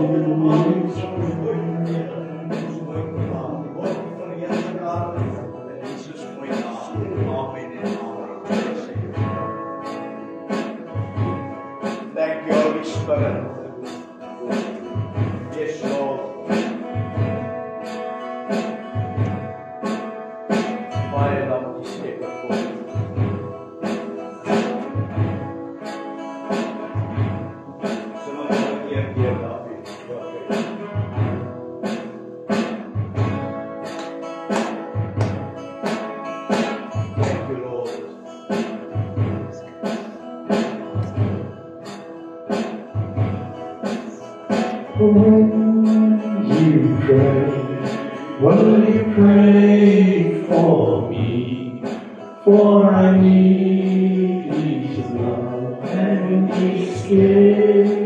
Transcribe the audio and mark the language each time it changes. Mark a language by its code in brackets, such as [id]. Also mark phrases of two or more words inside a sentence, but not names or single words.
[en] Thank you, Holy Spirit. Yes, Lord. [af] Baie dankie, Skepper God. [nl] Zullen we nog een keer David. [en] Thank you, Lord. when you pray, for me, for I need His love and His care.